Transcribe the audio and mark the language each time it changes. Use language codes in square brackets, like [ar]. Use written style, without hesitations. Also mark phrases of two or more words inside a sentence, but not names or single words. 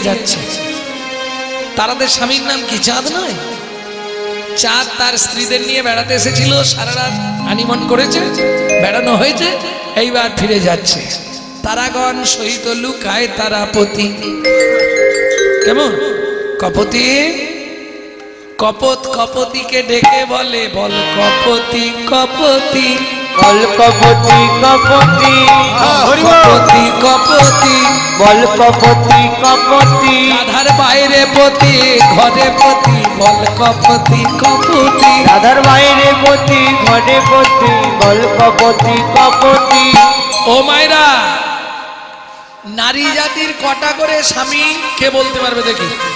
[bn] যাচ্ছে তারাদের স্বামীর নাম কি চাঁদ নয় চাঁদ তার স্ত্রীদের নিয়ে বেড়াতে এসেছিল সারা রাত হানিমুন করেছে বেড়ানো হয়েছে এইবার ফিরে যাচ্ছে তারাগণ সহিত লুকায় তারাপতি কেমন কপতি কপত কপতিকে ডেকে বলে বল কপতি কপতি বল কপতি কপতি কপতি কপতি বল কপতি কপতি রাধার বাইরে পতি ঘরে পতি বল কপতি কপতি রাধার বাইরে পতি ঘরে পতি বল কপতি কপতি ও মায়েরা নারী জাতির কটা করে স্বামী কে বলতে পারবে দেখি?